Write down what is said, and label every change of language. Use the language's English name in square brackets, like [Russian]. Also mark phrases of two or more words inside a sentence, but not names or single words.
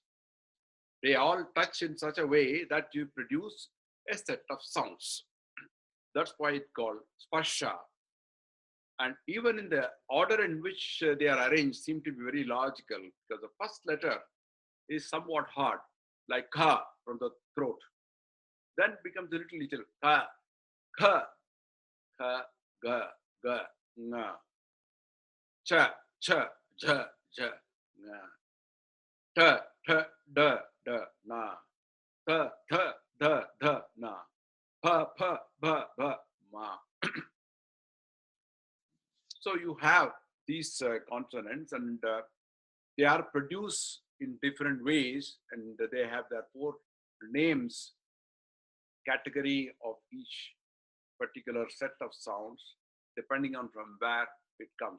[English] They all touch in such a way that you produce a set of sounds. That's why it's called sparsha. And even in the order in which they are arranged seem to be very logical, because the first letter is somewhat hard, like ka from the throat. Then becomes a little [Sanskrit] ka, ka, ka, ga, ga, nga, cha, cha, ja, ja, nga, ta, ta, da, da, na, ta, ta, da, da, na, pa, pa, ba, ba, ma. [English] So you have these consonants, and they are produced in different ways, and they have their 4 names, category of each particular set of sounds, depending on from where it comes.